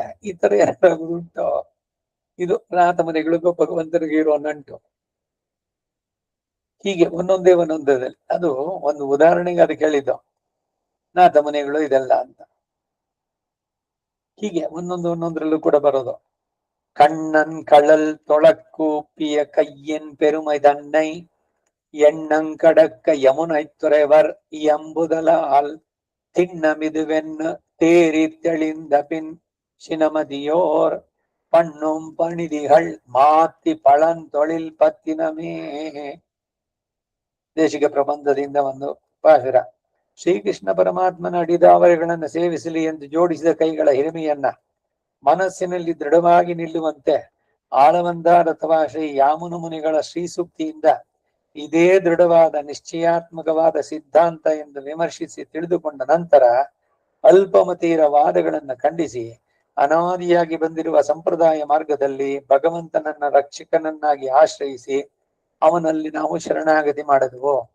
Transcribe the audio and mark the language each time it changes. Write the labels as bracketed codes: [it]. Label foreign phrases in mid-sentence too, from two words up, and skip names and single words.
[kn] ಈ ತರ ಯಾರಾದ್ರು ಉಂಟು? ಇದು ನಾಥ ಮುನಿಗಳಿಗೂ ಭಗವಂತನಿಗೆ ಇರೋ ನಂಟು. ಹೀಗೆ ಒಂದೊಂದೇ ಅದು ಒಂದು ಉದಾಹರಣೆಗೆ ಅದಕ್ಕೆ ಹೇಳಿದ್ದು ನಾಥ ಮುನಿಗಳು ಇದೆಲ್ಲ ಅಂತ. ಹೀಗೆ ಒಂದೊಂದ್ರಲ್ಲೂ ಕೂಡ ಬರೋದು. [ta] கண்ணன் கடல் தொழக்கூப்பிய கையின் பெருமை தன்னை எண்ணங்கடக்க யமுனை துறைவர் எம்புதலால் திண்ணமிதுவென்னு தேறி தெளிந்த பின் சினமதியோர் பண்ணும் பணிதிகள் மாதி பழந்தொழில் பற்றினமே. [kn] ದೇಶಿಕ ಪ್ರಬಂಧದಿಂದ ಒಂದು ಪಾಸುರ. ಶ್ರೀಕೃಷ್ಣ ಪರಮಾತ್ಮನ ಅಡಿದಾವರೆಗಳನ್ನು ಸೇವಿಸಲಿ ಎಂದು ಜೋಡಿಸಿದ ಕೈಗಳ ಹಿರಿಮೆಯನ್ನ ಮನಸ್ಸಿನಲ್ಲಿ ದೃಢವಾಗಿ ನಿಲ್ಲುವಂತೆ ಆಳವಂದಾದ ಅಥವಾ ಶ್ರೀ ಯಾಮುನ ಮುನಿಗಳ ಶ್ರೀಸೂಕ್ತಿಯಿಂದ ಇದೇ ದೃಢವಾದ ನಿಶ್ಚಯಾತ್ಮಕವಾದ ಸಿದ್ಧಾಂತ ಎಂದು ವಿಮರ್ಶಿಸಿ ತಿಳಿದುಕೊಂಡ ನಂತರ ಅಲ್ಪಮತೀರ ವಾದಗಳನ್ನು ಖಂಡಿಸಿ ಅನಾದಿಯಾಗಿ ಬಂದಿರುವ ಸಂಪ್ರದಾಯ ಮಾರ್ಗದಲ್ಲಿ ಭಗವಂತನನ್ನ ರಕ್ಷಕನನ್ನಾಗಿ ಆಶ್ರಯಿಸಿ ಅವನಲ್ಲಿ ನಾವು ಶರಣಾಗತಿ ಮಾಡಿದೆವು.